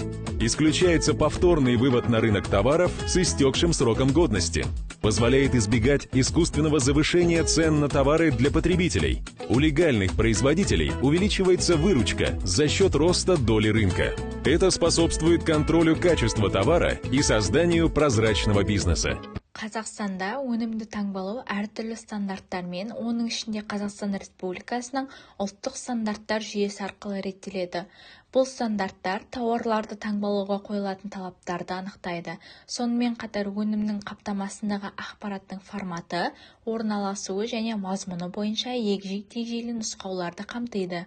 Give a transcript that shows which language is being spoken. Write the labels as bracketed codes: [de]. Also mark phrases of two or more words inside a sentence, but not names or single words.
[ru] Исключается повторный вывод на рынок товаров с истекшим сроком годности. Позволяет избегать искусственного завышения цен на товары для потребителей. У легальных производителей увеличивается выручка за счет роста доли рынка. Это способствует контролю качества товара и созданию прозрачного бизнеса. [kk] Қазақстанда өнімді таңбалау әртүрлі стандарттармен, оның ішінде Қазақстан Республикасының ұлттық стандарттар жүйесі арқылы реттеледі. Бұл стандарттар тауарларды таңбалауға қойылатын талаптарды анықтайды. Сонымен қатар өнімнің қаптамасындағы ақпараттың форматы, орналасуы және мазмұны бойынша егжей-тегжейлі нұсқауларды қамтиды.